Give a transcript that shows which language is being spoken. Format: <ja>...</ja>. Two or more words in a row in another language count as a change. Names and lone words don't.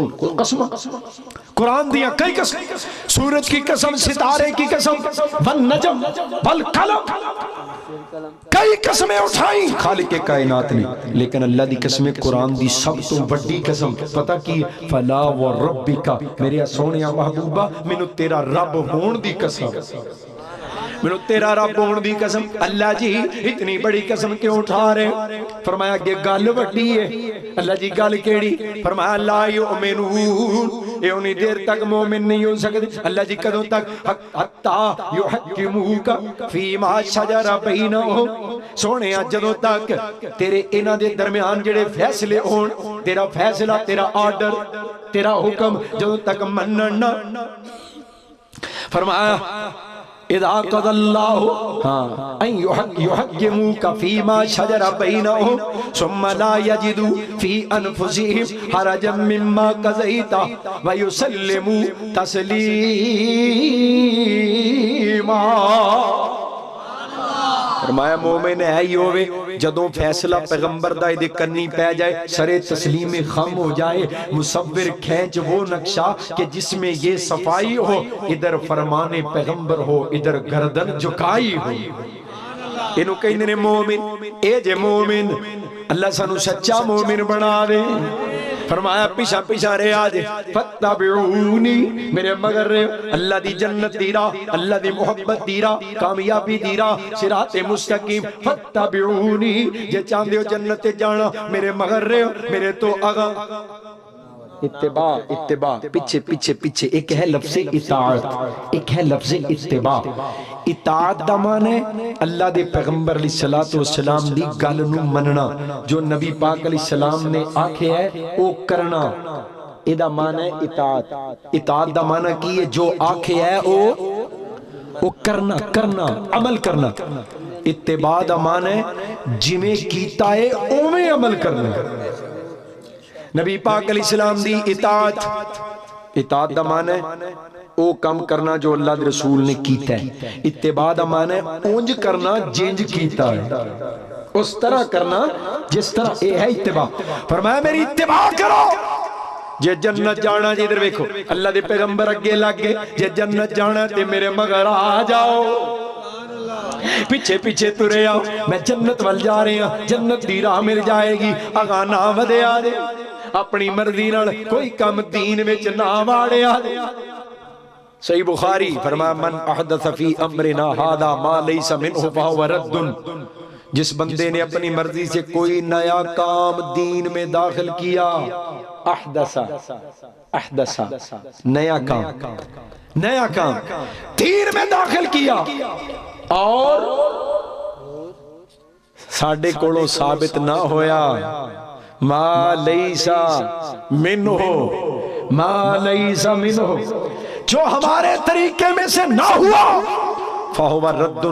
<pa>قسم قرآن دیا کئی قسم.</pa> <ur>سورج کی قسم، ستارے کی قسم،</ur> <ar>والنجم والقلم.</ar> <ur>کئی قسمیں اٹھائیں خالق کائنات نے،</ur> <pa>لیکن اللہ دی قسمیں قرآن دی سب تو بڑی قسم پتہ کی</pa> <ar>فلا وربک.</ar> <pa>میرے سونیا محبوبہ مینوں تیرا رب ہون دی قسم، مینوں تیرا رب ہون دی قسم.</pa> <ur>اللہ جی اتنی بڑی قسم کیوں اٹھا رہے؟</ur> <pa>فرمایا کہ گل وڈی ہے. اللہ جی گل کیڑی؟</pa> <ur>فرمایا</ur> <ar>لا یؤمنون،</ar> <ur>یہ انہی دیر تک مومن نہیں ہو سکتے.</ur> <pa>اللہ جی کدوں تک؟</pa> <ar>حتی یحکموک فیما شجر بینہم.</ar> <pa>سونے جدوں تک تیرے انہاں دے درمیان جڑے فیصلے ہون، تیرا فیصلہ، تیرا آرڈر، تیرا حکم جدوں تک منن.</pa> <ar>فرمایا اذا قضى الله ان يحكموك فيما شجر بينهم ثم لا يجدوا في انفسهم حرجا مما قضيت ويسلموا تسليما.</ar> <pa>فرمایا مومن ہے ہی ہوئے جدوں فیصلہ پیغمبر دا دے کرنی پہ جائے، سر تسلیم خم ہو جائے.</pa> <ur>مصور کھینچ وہ نقشہ کہ جس میں یہ صفائی ہو، ادھر فرمان پیغمبر ہو، ادھر گردن جھکائی ہو.</ur> <pa>انہوں کہیں نے مومن اے جے مومن. اللہ سانو سچا مومن بنا دے. فرمایا پیچھا پیچھا رہے آجے فتبعونی، میرے مگر رہے. اللہ دی جنت دی راہ، اللہ دی محبت دی راہ، کامیابی دی راہ،</pa> <ar>صراط مستقیم.</ar> <pa>فتبعونی جے چاندے ہو جنت جانا میرے مگر رہے ہو، میرے تو آگا. اتباع اتباع پیچھے پیچھے پیچھے.</pa> <ur>ایک ہے لفظ اطاعت، ایک ہے لفظ اتباع.</ur> <pa>اطاعت دا معنی ہے اللہ دے پیغمبر علیہ السلام دی گل نو مننا. جو نبی پاک علیہ السلام نے آکھے ہے او کرنا، اے دا معنی ہے اطاعت. اطاعت دا معنی کی ہے جو آکھے ہے او وہ کرنا کرنا عمل کرنا. اتباع دا معنی ہے جویں کیتا ہے اوویں عمل کرنا. نبی پاک علیہ السلام دی اطاعت. اطاعت دا معنی ہے او کم کرنا جو اللہ دے رسول نے کیتا ہے. اتباع دا معنی ہے اونج کرنا جنج کیتا ہے، اس طرح کرنا جس طرح اے ہے اتباع. فرمایا میری اتباع کرو. جے جنت جانا جی ادھر ویکھو اللہ دے پیغمبر اگے لگ گئے، جے جنت جانا تے میرے مگر آ جاؤ. پیچھے پیچھے ترے آؤ، میں جنت وال جا رہے ہاں، جنت دی راہ مل جائے گی. اگاں نہ ودیا جے، اپنی مرضی نال کوئی کم دین وچ نہ واڑیا جے.</pa> <ar>صحیح بخاری فرمایا من احدث فی امرنا ھذا ما لیس منہ فہو رد.</ar> <ur>جس بندے نے اپنی مرضی سے کوئی نیا کام دین میں داخل کیا، احدث نیا کام دین میں داخل کیا اور</ur> <pa>ساڑھے کولوں ثابت نہ ہویا،</pa> <ar>ما لیسا منہ، ما لیسا منہ،</ar> <ur>جو ہمارے طریقے میں سے نہ ہوا،</ur> <ar>فہو ردن.</ar>